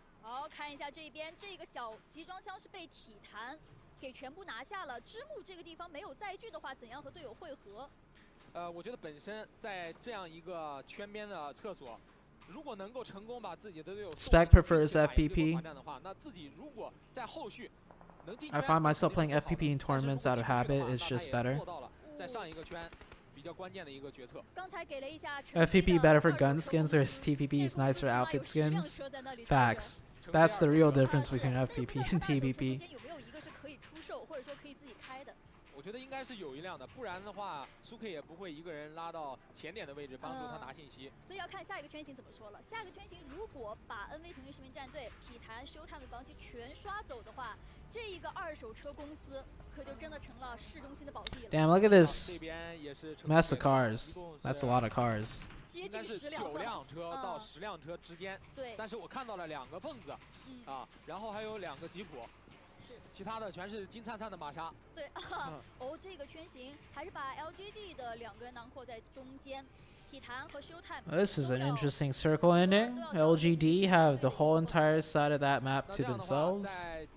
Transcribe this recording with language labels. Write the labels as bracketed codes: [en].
[zh] 好，看一下这边这个小集装箱是被体坛给全部拿下了。之木这个地方没有载具的话，怎样和队友汇合？我觉得本身在这样一个圈边的厕所，如果能够成功把自己的队友 [en] Spec prefers FPP. [zh] 的话，那自己如果在后续能进 [en] I find myself playing FPP in tournaments out of habit. It's just better. [zh] 在上一个圈比较关键的一个决策。刚才给了一下 [en] FPP better for gun skins or is TPP is nice for outfit skins? Facts. That's the real difference between FPP and TPP. [zh] 有没有一个是可以出售，或者说可以自己开的？我觉得应该是有一辆的，不然的话，苏 K 也不会一个人拉到前点的位置帮助他拿信息。所以要看下一个圈型怎么说了。下一个圈型如果把 NV 腾讯视频战队、体坛、Showtime 的防区全刷走的话，这一个二手车公司可就真的成了市中心的宝地了。 [en] Damn, look at this mess of cars. That's a lot of cars. [zh] 应该是9辆车到10辆车之间。对。但是我看到了2个蹦子，啊，然后还有2个吉普。其他的全是金灿灿的玛莎。对啊，哦，这个圈型还是把 LGD 的2个人囊括在中间，体坛和 Showtime。 [en] This is an interesting circle ending. LGD have the whole entire side of that map to themselves.